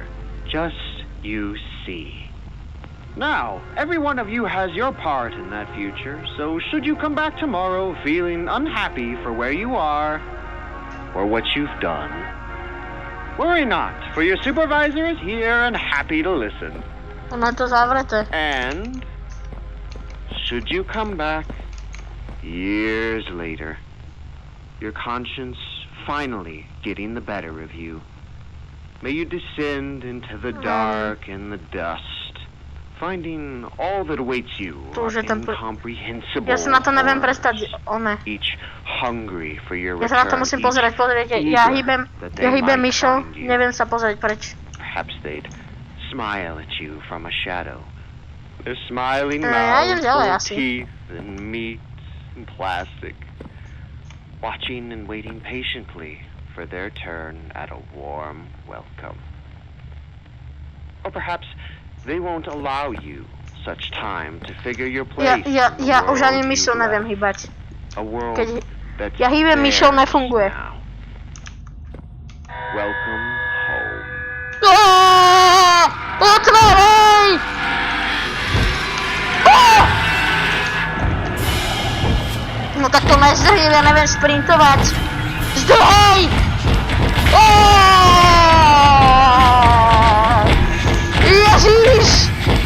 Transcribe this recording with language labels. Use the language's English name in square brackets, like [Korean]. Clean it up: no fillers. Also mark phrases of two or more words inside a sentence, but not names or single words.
[English] Just you see. Now, every one of you has your part in that future, so should you come back tomorrow feeling unhappy for where you are or what you've done, worry not, for your supervisor is here and happy to listen. [Slovak] Ono to zavreté. [English] And should you come back years later, your conscience finally getting the better of you, may you descend into the dark and the dust, finding all that awaits you incomprehensible. [Slovak] Ja sa na to neviem prestať, [English] each hungry for your [Slovak] ja sa na to musím pozrieť, pozrite, ja hýbem myšou, neviem sa pozrieť preč. [English] Perhaps they'd smile at you from a shadow. Their smiling mouths full of teeth and meat and plastic, watching and waiting patiently for their turn at a warm welcome. Or perhaps they won't allow you such time to figure your place. [Slovak] Ja už ani myšou neviem hýbať. Keď ja hýbem myšou, nefunguje. [English] Welcome home. [Slovak] Otvárej! No tak to nezdrhým, ja neviem sprintovať. Zdrhej! Ježiš!